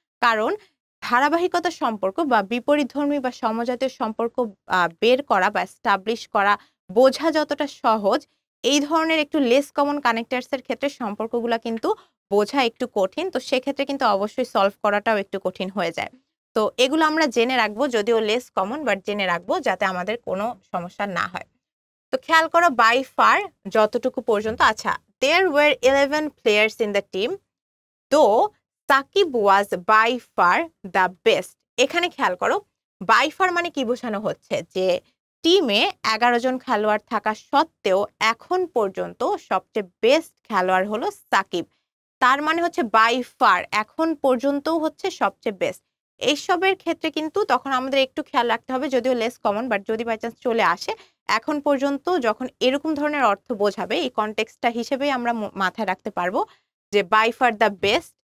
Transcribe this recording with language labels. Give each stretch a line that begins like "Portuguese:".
Bangla: কারণ ধারাবাহিকতার সম্পর্ক বা বিপরীতধর্মী বা সমজাতীয় সম্পর্ক বের করা বা এস্টাবলিশ করা বোঝা যতটা সহজ, এই ধরনের একটু লেস কমন কানেক্টরস এর ক্ষেত্রে সম্পর্কগুলা কিন্তু বোঝা একটু কঠিন। তো সেক্ষেত্রে কিন্তু অবশ্যই সলভ করাটাও একটু কঠিন হয়ে যায়। তো এগুলো আমরা জেনে রাখবো, যদিও লেস কমন, বাট জেনে রাখবো যাতে আমাদের কোনো সমস্যা না হয়। তো খেয়াল করো বাই ফার যতটুকু পর্যন্ত, আচ্ছা,
English: there were 11 players in the team though Shakib was by far the best।
Bangla: এখানে খেয়াল করো বাই ফার মানে কি বোঝানো হচ্ছে, যে টিমে 11 জন খেলোয়াড় থাকা সত্ত্বেও এখন পর্যন্ত সবচেয়ে বেস্ট খেলোয়াড় হলো সাকিব। তার মানে হচ্ছে বাই ফার এখন পর্যন্তও হচ্ছে সবচেয়ে বেস্ট। এইসবের ক্ষেত্রে কিন্তু তখন আমাদের একটু খেয়াল রাখতে হবে, যদিও লেস কমন, বাট যদি বাই চান্স চলে আসে এখন পর্যন্ত, যখন এরকম ধরনের অর্থ বোঝাবে এই কনটেক্সটটা হিসেবেই আমরা মাথায় রাখতে পারবো যে বাই ফার দ্য বেস্ট।